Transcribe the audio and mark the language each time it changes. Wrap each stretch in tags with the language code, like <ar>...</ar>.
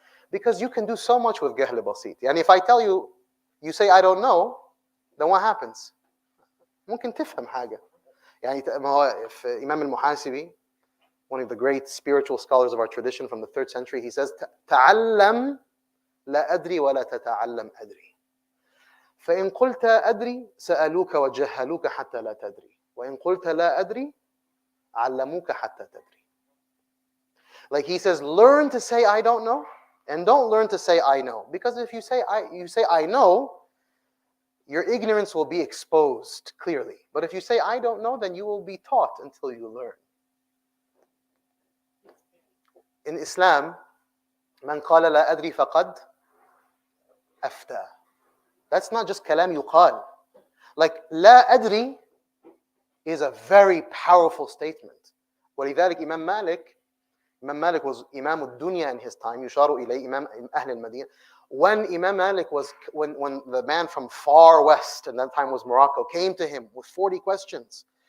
<en>Because you can do so much with</en> <ar>جهل بسيط.</ar> <en>And if I tell you, you say I don't know, then what happens?</en> <ar>ممكن تفهم حاجة. يعني</ar> <en>if Imam al-Muhasibi, one of the great spiritual scholars of our tradition from the 3rd century, he says,</en> <ar>تعلم لا أدري ولا تتعلم أدري. فإن قلت أدري سألوك وجهلوك حتى لا تدري وإن قلت لا أدري علموك حتى تدري.</ar> <en>Like he says, learn to say I don't know and don't learn to say I know. Because if you say I know, your ignorance will be exposed clearly. But if you say I don't know, then you will be taught until you learn. In Islam,</en> <ar>من قال لا أدري فقد أفتى.</ar> <en>That's not just</en> <ar>kalam yuqal.</ar> <en>Like,</en> <ar>لا أدري</ar> <en>is a very powerful statement.</en> <ar>ولذلك</ar> <en>Imam Malik was Imam al-Dunya in his time,</en> <ar>يشار إليه</ar> <en>Imam</en> <ar>أهل المدينة.</ar> <en>When Imam Malik was, when the man from far west, and that time was Morocco, came to him with 40 questions.</en>